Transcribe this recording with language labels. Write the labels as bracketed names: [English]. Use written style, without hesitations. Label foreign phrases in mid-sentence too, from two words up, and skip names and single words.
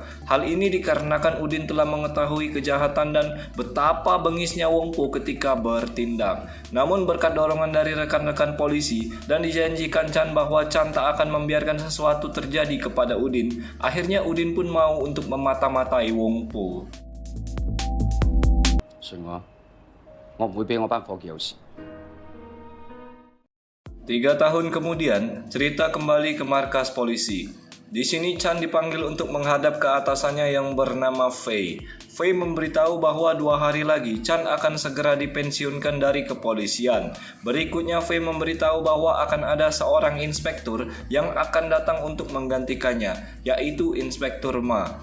[Indonesian] Hal ini dikarenakan Udin telah mengetahui kejahatan dan betapa bengisnya Wong Po ketika bertindak. Namun berkat dorongan dari rekan-rekan polisi dan dijanjikan Chan bahwa Chan tak akan membiarkan sesuatu terjadi kepada Udin, akhirnya Udin pun mau untuk memata-matai Wong Po. [Cantonese] 信我唔會俾我班伙計有事。 [Indonesian] 3 tahun kemudian, cerita kembali ke markas polisi. Di sini Chan dipanggil untuk menghadap ke atasannya yang bernama Fei. Fei memberitahu bahwa 2 hari lagi Chan akan segera dipensiunkan dari kepolisian. Berikutnya Fei memberitahu bahwa akan ada seorang inspektur yang akan datang untuk menggantikannya, yaitu Inspektur Ma.